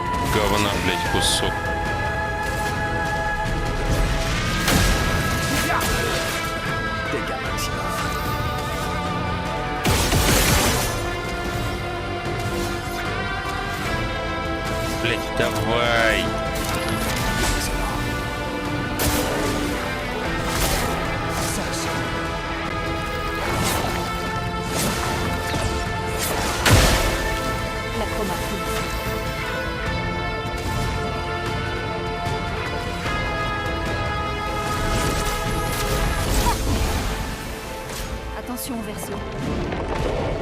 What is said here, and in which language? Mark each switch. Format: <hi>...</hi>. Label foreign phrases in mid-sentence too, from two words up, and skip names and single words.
<ru>Говна, блядь, кусок.</ru> <fr>Dégâts maximum.</fr> <ru>Блядь, давай.</ru> <fr>Excellent. Ça, ça. La chroma coule. Attention au verso.</fr>